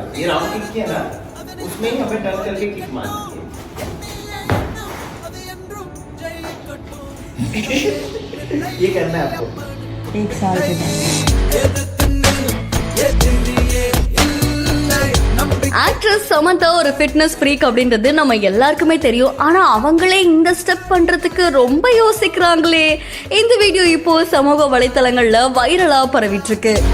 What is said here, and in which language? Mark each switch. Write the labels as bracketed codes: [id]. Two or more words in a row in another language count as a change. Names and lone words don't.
[hi] ये [en] round kick [hi] किया ना, उसमें ही हमें टर्न करके किक मारनी है। ये करना है आपको 1 साल के बाद। [ta] ஆக்ட்ரஸ் சமந்தா ஒரு [en] fitness freak [ta] அப்படின்றது நம்ம எல்லாருக்குமே தெரியும். ஆனா அவங்களே இந்த ஸ்டெப் பண்றதுக்கு ரொம்ப யோசிக்கிறாங்களே. இந்த வீடியோ இப்போ சமூக வலைத்தளங்கள்ல வைரலா பரவிட்டு இருக்கு.